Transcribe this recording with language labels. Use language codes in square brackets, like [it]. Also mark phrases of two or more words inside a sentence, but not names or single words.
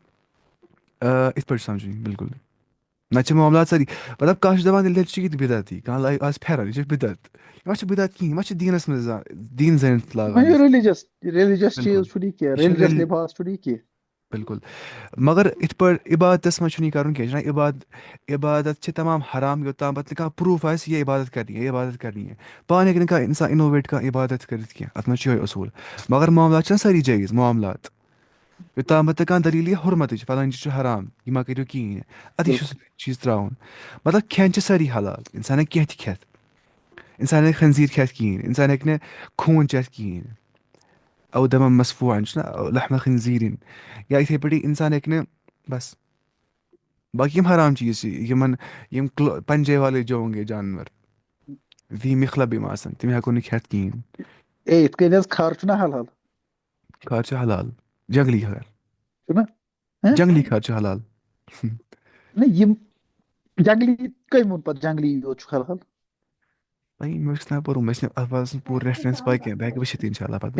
[ks] یِتھ پٲٹھۍ چھُ سَمجھُن بِلکُل نَتہٕ چھِ معاملات سٲری مطلب کانٛہہ چھُ دَپان تیٚلہِ چھُ یہِ تہِ بِدعتی کانٛہہ لاگہِ آز پھٮ۪رن یہِ چھُ بِدعت یہِ ما چھِ بِدعت کِہیٖنۍ یہِ ما چھِ دیٖنَس منٛز دیٖن زٲنِتھ لاگان أسۍ ریلِجس بِلکُل چیٖز چھُنہٕ یہِ کینٛہہ یہِ چھُ ریلِجس لِباس چھُنہٕ یہِ کینٛہہ بِلکُل مگر یِتھ پٲٹھۍ عبادتَس منٛز چھُنہٕ یہِ کَرُن کینٛہہ چھُنہ عبادت چھِ تمام حرام یوٚتامَتھ نہٕ کانٛہہ پرٛوٗف آسہِ یہِ [ur] عبادت کرنی ہے عبادت کرنی ہے [ks] پانہٕ ہیٚکہِ نہٕ کانٛہہ اِنسان اِنوویٹ کانٛہہ عبادت کٔرِتھ کینٛہہ اَتھ منٛز چھُ یِہوے اصوٗل مگر معاملات چھِنہ سٲری جٲیِز معاملات یوٚتامَتھ نہٕ کانٛہہ دٔلیٖل یی حُرمتٕچ فلٲنۍ چیٖز چھُ حرام یہِ ما کٔرِو کِہیٖنۍ اَتی چھُ سُہ چیٖز ترٛاوُن مطلب کھٮ۪ن چھِ سٲری حلال اِنسان ہیٚکہِ کینٛہہ تہِ کھٮ۪تھ اِنسان ہیٚکہِ خنزیٖر کھٮ۪تھ کِہیٖنۍ اِنسان ہیٚکہِ نہٕ خوٗن چٮ۪تھ کِہیٖنۍ او دَپان مصفوٗن چھُنہ لحمہ خنزیٖرِن یا یِتھٕے پٲٹھی اِنسان ہیٚکہِ نہٕ بس باقٕے یِم حرام چیٖز چھِ یِمن یِم [ur] پنجے والے جو ہوں گے جانور [ar] وی مِخلب [ks] یِم آسان تِم ہیٚکو نہٕ کھٮ۪تھ کِہیٖنۍ اے یِتھ کٔنۍ حظ خر چھُنہ حلال خر چھُ حلال جنگلی خر چھُنہ جنگلی خر چھُ حلال نہ یِم جنگلی کٔمۍ ووٚن پتہٕ جنگلی یوت چھُ حلال بھائی مےٚ چھُ نہٕ پوٚرمُت مےٚ چھِنہٕ اَتھ بارس منٛز پوٗرٕ ریفرنس پاے کینٛہہ بہٕ ہیٚکہٕ وٕچھِتھ [ar] اِنشاء اللہ [ks] پتہٕ